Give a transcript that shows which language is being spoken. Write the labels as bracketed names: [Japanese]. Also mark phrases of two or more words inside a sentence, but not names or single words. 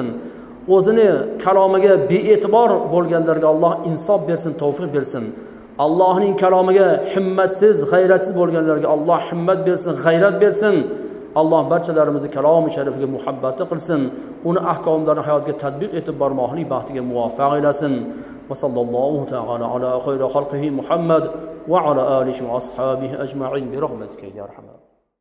[Uzbek] O'zining kalomiga bee'tibor bo'lganlarga Alloh insof bersin, tavfiq bersin. Allohning kalomiga himmatsiz, g'ayratsiz bo'lganlarga Alloh himmat bersin, g'ayrat bersin. Alloh barchalarimizni kalomi sharifiga muhabbatli qilsin. Uni ahkomlarini hayotga tatbiq etib bormoqlik baxtiga muvaffaq aylasin. [Arabic] وصلى الله تعالى على خير خلقه محمد وعلى آله وأصحابه أجمعين برحمتك يا أرحم الراحمين.